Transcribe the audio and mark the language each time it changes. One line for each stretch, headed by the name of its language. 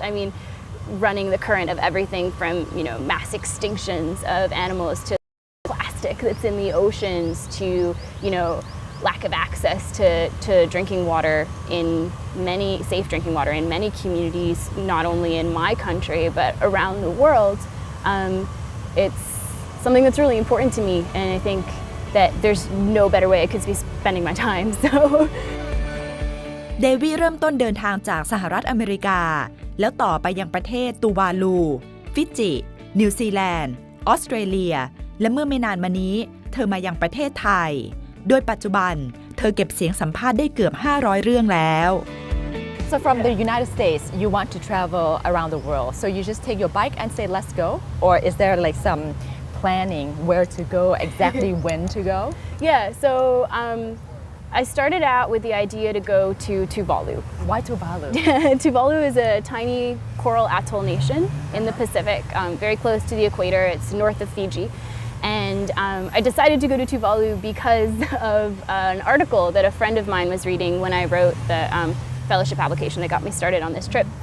English: I mean, running the current of everything from, you know, mass extinctions of animals to plastic that's in the oceans to, you know,lack of access to drinking water in many safe drinking water in many communities, not only in my country but around the world. It's something that's really important to me, and I think that there's no better way I could be spending my time. So
Thai: เดวี่เริ่มต้นเดินทางจากสหรัฐอเมริกาแล้วต่อไปยังประเทศตูวาลูฟิจินิวซีแลนด์ออสเตรเลียและเมื่อไม่นานมานี้เธอมายังประเทศไทยโดยปัจจุบันเธอเก็บเสียงสัมภาษณ์ได้เกือบ500เรื่องแล้ว
English: So from the United States you want to travel around the world, so you just take your bike and say let's go, or is there like some planning where to go, exactly when to go? Yeah, so I started out with the idea to go to Tuvalu. Why Tuvalu? Tuvalu is a tiny coral atoll nation in the Pacific, very close to the equator. It's north of Fiji.And I decided to go to Tuvalu because of an article that a friend of mine was reading when I wrote the fellowship application that got me started on this trip.